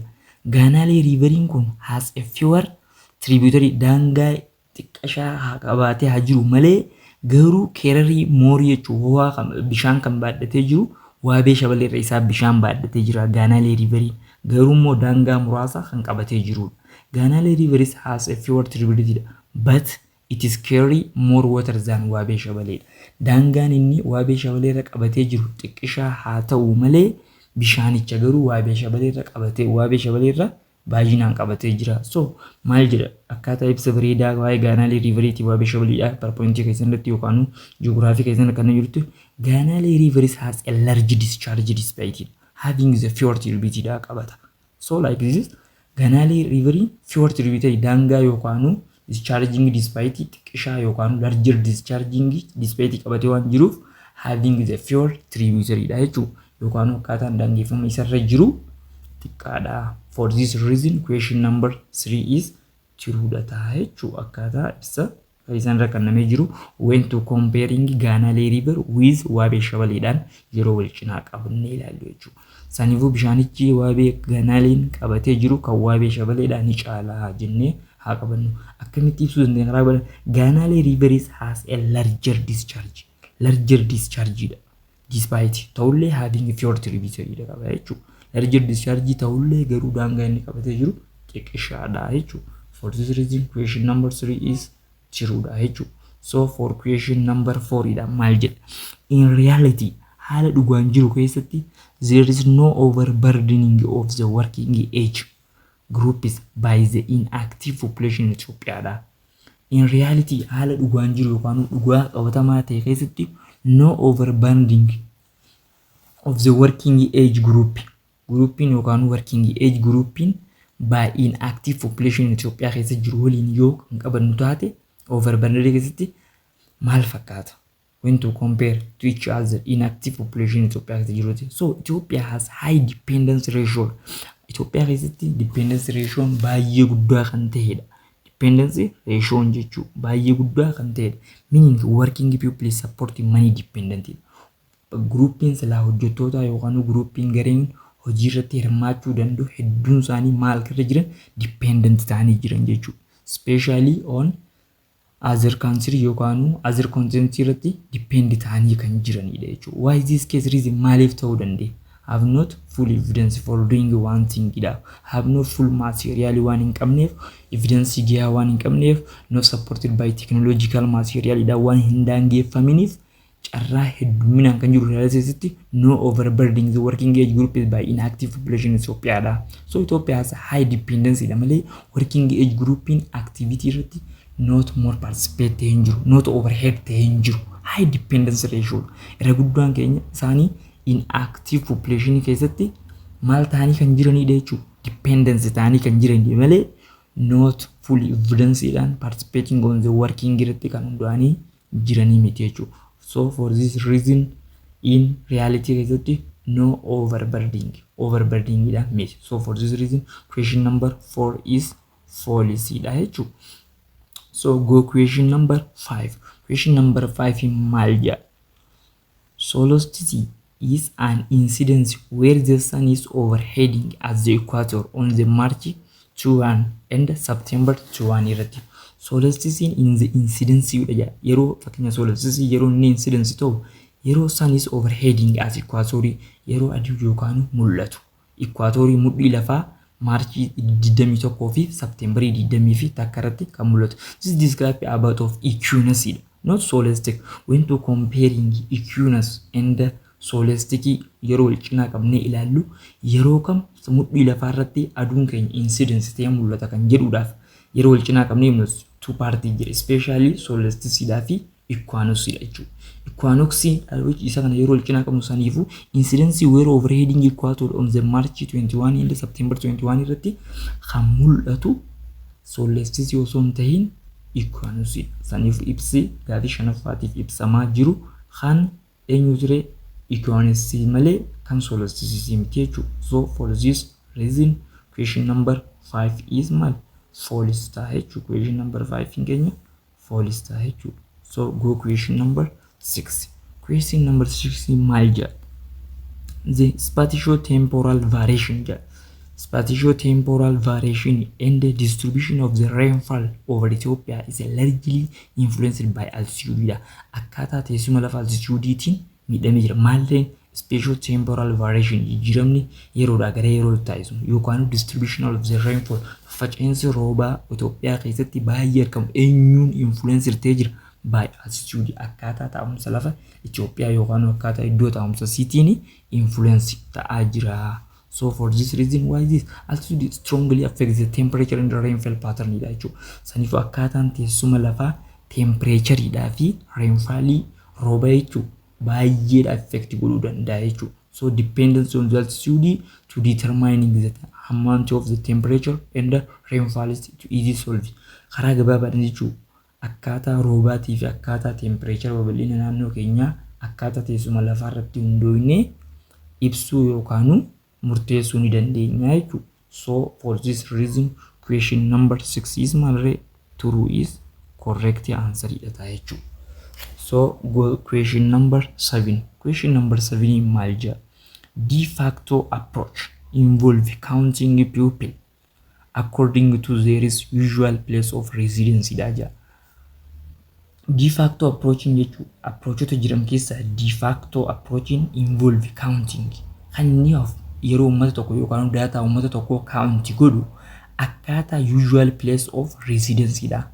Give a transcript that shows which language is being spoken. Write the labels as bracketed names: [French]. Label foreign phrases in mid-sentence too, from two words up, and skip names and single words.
[Oromo] Ganale riveriin kun [English] has a fewer tributary [Oromo] daangaa xiqqashaa qabaatee haa jiru malee garuu keerarii moorii jechuudha. Bishaan kan baadhatee jiru Waabee Shabaleerra isaa bishaan baadhatee jira. Ganale riveriin garuu immoo daangaa muraasa kan qabatee jirudha. [English] Ganale river has a fewer tributary but it is carry more water than Waabee Shabaleedha. [Oromo] Daangaan inni Waabee Shabaleerra qabatee jiru xiqqishaa haa ta'u malee bishaanicha garuu Waabee Shabaleerra qabatee Waabee Shabaleerra baay'inaan qabatee jira. So maal jedha? Akkaataa ibsa bareedaa waa'ee Ganale riveriiti Waabee Shabaleedha PowerPoint keessatti yookaan ji'oogiraafii keessatti kan jirtu. [English] Ganale rivers has a large discharge despite having the fewer tributary [Oromo] dha qabata. [English] So like this Ganale riveriin fewer tributary [Oromo] daangaa yookaan [English] discharging despite [Oromo] xiqqishaa yookaan [English] larger discharging despite [Oromo] qabatee waan jiruuf [English] having the fewer tributary [Oromo] dha jechuudha. Yookaan akkaataan daangeffama isarra jiru xiqqaadha. [English] For this reason question number 3 is true [Oromo] dha jechu akkata ibsa isaan rakannamee jiru [English] when to comparing Ganale river with Waabee Shabaleedhaan [Oromo] yeroo wal cinaa qabannee ilaallu jechu. Saniifuu bishaanichi Waabee Ganaleen qabatee jiru kan Waabee Shabaleedhaan ni caalaa jennee haa qabannu. Akkamitti ibsuu dandeenya karaa bara [English] Ganale river has a larger discharge [Oromo] dha. Despite ta'ullee [English] having fjord tributary [Oromo] dha qaba jechu. [English] Larger discharge [Oromo] ta'ullee garuu daangaa inni qabatee jiru xiqqishaadha jechu. [English] For this reason question number 3 is true [Oromo] dha jechu. [English] So for question number 4 [Oromo] dha maal jedha. [English] In reality [Oromo] haala dhugaan jiru keessatti [English] there is no overburdening of the working age groups by the inactive population in Ethiopia dha. In reality [Oromo] haala dhugaan jiru yookaan dhugaa qabatamaa ta'e keessatti [English] no overburdening of the working age grouping yookaan working age grouping by inactive population in Ethiopia [Oromo] keessa jiru waliin yoo kan qabannu taate [English] overburdening [Oromo] keessatti maal fakkaata [English] when to compare to each other inactive population in Ethiopia [Oromo] keessa jiru. [English] So Ethiopia has high dependence ratio. [Oromo] Ethiopia keessatti [English] dependence ratio [Oromo] baay'ee guddaa kan ta'edha. [English] Dependence ratio [Oromo] jechuun baay'ee guddaa kan ta'edha. [English] Meaning working people support money dependent. [Oromo] Grouping sila hojjettoota yookaan grouping gareen hojii irratti hirmaachuu danda'u hedduun isaanii maal irra jiran dependent ta'anii jiran jechuudha. [English] Especially on other country [Oromo] yookaan [English] other continent [Oromo] irratti depend ta'anii kan jiranidha jechuudha. [English] Why this case reason [Oromo] maaliif ta'uu dandeenya? [English] Have not full evidence for doing one thing idha. Have no full material [Oromo] waan hin qabneef, evidence gahaa waan hin qabneef, [English] not supported by technological material [Oromo] idha waan hin daangeffaminiif carraa hedduminaan kan jiru [English] realistically no overburdening the working age group by inactive population in Ethiopia dha. So Ethiopia has a high dependency [Oromo] dha malee [English] working age grouping activity irratti not more participate [Oromo] ta'ee hin jiru, [English] not overhead [Oromo] ta'ee hin jiru. [English] High dependence ratio [Oromo] irra guddaan keenya isaanii [English] inactive population [Oromo] keessatti maal ta'anii kan jiranidha jechuudha. Dependence ta'anii kan jiranidha malee [English] not full evidence [Oromo] dhaan [English] participating on the working [Oromo] irratti kan hundaa'anii jiranii miti jechuudha. [English] So for this reason in reality keessatti no overburdening [Oromo] dha miti. [English] So for this reason question number 4 is false [Oromo] dha jechuudha. [English] So go question number 5. Question number 5 in Malja. Solstice is an incidence where the sun is overheading at the equator on the March 21 and September 21 irratti. Solstice in the incidence yeroo fakkeenya solstice yeroo inni incidence ta'u yeroo sun is overheading at equator yeroo aduu yookaan mul'atu. [Oromo] Equator mudhii lafaa March 21 fi September 20 fi takkarratti kan mul'atu. [English] This describe about of equinox not solstice. When to comparing equinox and solstice [Oromo] yeroo wal cinaa qabnee ilaallu yeroo kam mudhii lafaa irratti aduun keenya incidence ta'ee mul'ata kan jedhuudhaaf yeroo wal cinaa qabnee mul'atu [English] two party [Oromo] jira, especially solstice dha fi equinox dha jechuudha. [English] Equinox which [Oromo] isa kana yeroo wal cinaa qabnu saniifu [English] incidence where overheading equator on the March 21 and September 21 [Oromo] irratti kan mul'atu solstice osoo hin ta'in equinox saniifu ibsi gaaffii shanaffaatiif ibsamaa jiru kan eenyu ture equinox malee kan solstice miti jechuudha. [English] So for this reason question number 5 is mal false [Oromo] dha jechuudha. [English] Question number 5 in Kenya false [Oromo] dha jechuudha. [English] So go question number 6. Question number 6 [Oromo] maal jedha? [English] The spatio-temporal variation jedha. Spatio-temporal variation and the distribution of the rainfall over Ethiopia is largely influenced by altitude. [Oromo] Akkaataa teessuma lafa altitudeetiin miidhamee jira. Maalleen [English] spatio-temporal variation [Oromo] jijjiiramni yeroodhaa gara yerootti taasisu yookaan [English] distribution of the rainfall [Oromo] faca'insi roobaa Itoophiyaa keessatti baay'ee argamu eenyuun influence ta'ee jira [English] by altitude. [Oromo] Akkaataa taa'umsa lafa Itoophiyaa yookaan akkaataa iddoo taa'umsa siitiin influence ta'aa jira. [English] So for this reason why this altitude strongly affects the temperature and the rainfall pattern [Oromo] dha jechuudha. Saniifuu akkaataan teessuma lafaa temperature dhaa fi rainfall roobaa jechuudha baay'ee affect godhuu danda'a jechuudha. [English] So dependence on the altitude to determining the amount of the temperature and the rainfall is to easy solve. [Oromo] Karaa gabaabaadhaan jechuudha akkaataa roobaatii fi akkaataa temperature babal'ina naannoo keenyaa akkaataa teessuma lafaa irratti hundoofnee ibsuu yookaan murteessuu ni dandeenya jechuudha. [English] So for this reason question number 6 is maalree true is correct answer [Oromo] dha jechuudha. [English] So go question number 7. Question number 7 [Oromo] maal jedha? [English] De facto approach involve counting people according to their usual place of residence [Oromo] dha jedha. [English] De facto approaching [Oromo] jechuun approachota jiran keessaa [English] de facto approaching involve counting [Oromo] kan inni yeroo uummata tokko yookaan data uummata tokko count godhu akkaataa [English] usual place of residence [Oromo] dha.